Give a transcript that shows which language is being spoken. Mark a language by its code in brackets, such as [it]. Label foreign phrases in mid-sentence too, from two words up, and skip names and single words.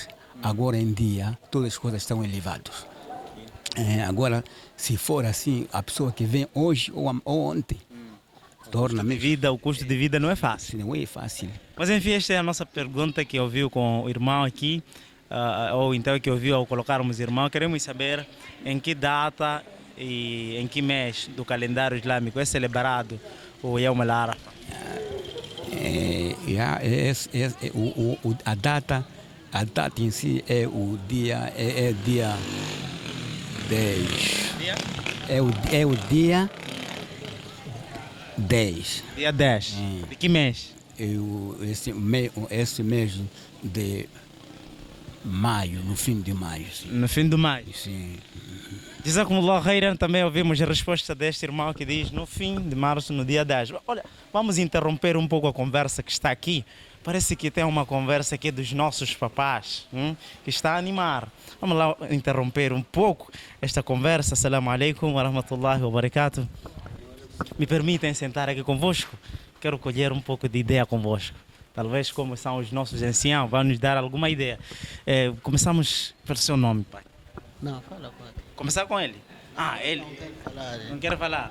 [pt] Agora em dia, todas as coisas estão elevadas. Agora, se for assim, a pessoa que vem hoje ou ontem, torna o custo de vida não é fácil. Não é fácil. Mas enfim, esta é a nossa pergunta que ouviu com o irmão aqui. ou então que ouviu ao colocarmos irmão, queremos saber em que data e em que mês do calendário islâmico é celebrado o Yawm al-Arafah. A data em si é o dia, dia 10. É o dia 10. Dia 10. De que mês? Esse mês de maio, no fim de maio. Sim. No fim de maio? Sim. [ar] جزاكم الله خيرا, [pt] também ouvimos a resposta deste irmão que diz no fim de março, no dia 10. Olha, vamos interromper um pouco a conversa que está aqui. Parece que tem uma conversa aqui dos nossos papás, que está a animar. Vamos lá interromper um pouco esta conversa. [ar] السلام عليكم ورحمة الله وبركاته. [pt] Me permitem sentar aqui convosco? Quero colher um pouco de ideia convosco. Talvez como são os nossos anciãos, vão nos dar alguma ideia. Começamos pelo seu nome, pai. Não, fala com ele. Começar com ele? Ah, ele. Não quero falar.